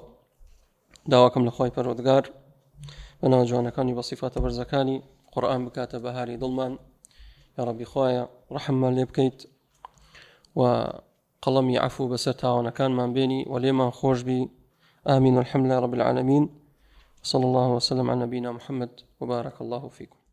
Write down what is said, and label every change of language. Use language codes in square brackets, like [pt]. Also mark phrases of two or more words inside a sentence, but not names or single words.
[ckb] داواکەم لە خوای پەروەردگار بەناو جوانەکانی بە صیفاتە بەرزەکانی قورئان بکاتە بەهاری دڵمان. یا ربی خوایە ڕەحممان لێ بکەیت و قەڵەمی عەفو بەسەر تاوانەکانمان بێنی و لێمان خۆش بی. [ar] آمين والحمد لله رب العالمين. صلى الله وسلم على نبينا محمد وبارك الله فيكم.